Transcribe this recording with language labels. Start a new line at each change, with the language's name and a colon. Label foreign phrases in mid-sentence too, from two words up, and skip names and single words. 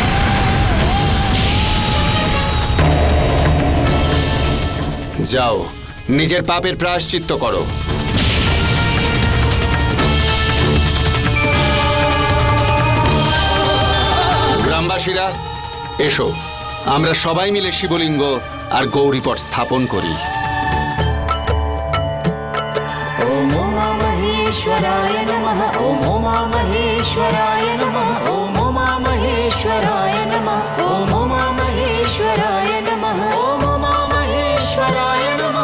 Bangla: যাও নিজের পাপের প্রায়শ্চিত্ত করো। গ্রামবাসীরা এসো, আমরা সবাই মিলে শিবলিঙ্গ আর গৌরীপট স্থাপন করি।
Sanskrit: ओम उमा महेश्वराय नमः। ओम उमा महेश्वराय नमः। ओम उमा महेश्वराय नमः। ओम उमा महेश्वराय नमः। ओम उमा महेश्वराय नमः।